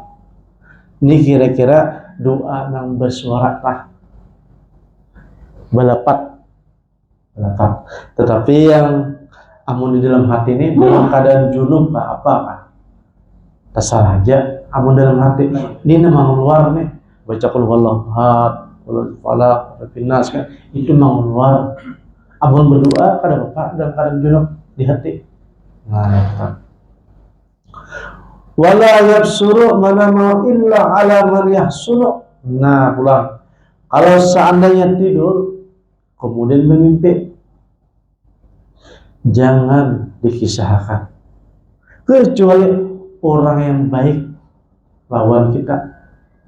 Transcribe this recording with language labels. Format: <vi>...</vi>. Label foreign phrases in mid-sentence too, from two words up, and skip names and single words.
<bjn>Ini kira-kira doa yang bersuara lah, balapat. Tetapi yang amun di dalam hati ini dalam keadaan junub apa? Terserah aja. Amun dalam hati ini memang luar nih, baca</bjn> <ar>قل هو الله أحد، قل فلق، رب الناس</ar> <bjn>kan, itu memang luar. Amun berdoa kada apa dalam keadaan junub di hati. Nah,</bjn> <ar>ولا يبصر منامه إلا على من يحسن.</ar> <bjn>Nah, pulang.</bjn> <id>Kalau seandainya tidur kemudian bermimpi, jangan dikisahkan kecuali orang yang baik lawan kita.</id>